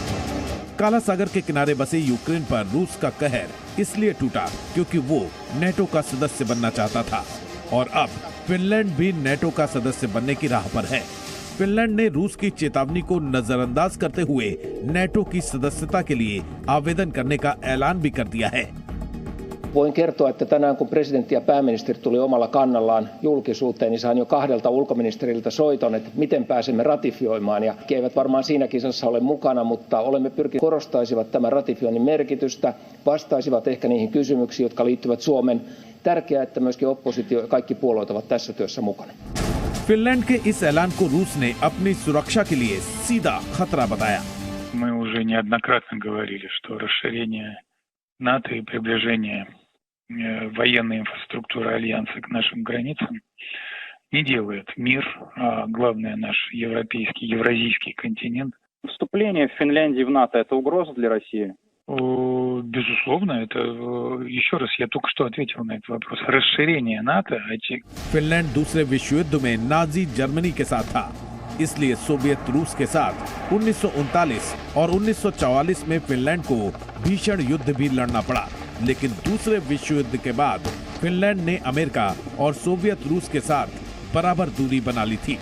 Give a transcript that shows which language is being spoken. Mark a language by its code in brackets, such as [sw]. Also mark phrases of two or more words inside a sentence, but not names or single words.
[hi] काला सागर के किनारे बसे यूक्रेन पर रूस का कहर इसलिए टूटा क्योंकि वो नेटो का सदस्य बनना चाहता था और अब फिनलैंड भी नेटो का सदस्य बनने की राह पर है। फिनलैंड ने रूस की चेतावनी को नजरअंदाज करते हुए नेटो की सदस्यता के लिए आवेदन करने का ऐलान भी कर दिया है। [fi] Voin kertoa, että tänään kun presidentti ja pääministeri tuli omalla kannallaan julkisuuteen, niin sain jo 2 ulkoministeriltä soiton, että miten pääsemme ratifioimaan. Ja he eivät varmaan siinä kisassa ole mukana, mutta olemme pyrkineet korostaisivat tämän ratifioinnin merkitystä, vastaisivat ehkä niihin kysymyksiin, jotka liittyvät Suomen. Tärkeää, että myöskin oppositio ja kaikki puolueet ovat tässä työssä mukana. [hi] फिनलैंड के इस ऐलान को रूस ने अपनी सुरक्षा के लिए सीधा खतरा बताया। [ru] Мы уже неоднократно говорили, что расширение НАТО и приближение военной инфраструктуры Альянса к нашим границам не делает мир, а главное наш европейский, евразийский континент. Вступление Финляндии в НАТО – это угроза для России? Безусловно, это, еще раз, я только что ответил на этот вопрос. Расширение НАТО... [hi] फिनलैंड दूसरे विश्व युद्ध में नाजी जर्मनी के साथ था, इसलिए सोवियत रूस के साथ 1939 और 1944 में फिनलैंड को भीषण युद्ध भी लड़ना पड़ा। लेकिन दूसरे विश्व युद्ध के बाद फिनलैंड ने अमेरिका और सोवियत रूस के साथ बराबर दूरी बना ली थी।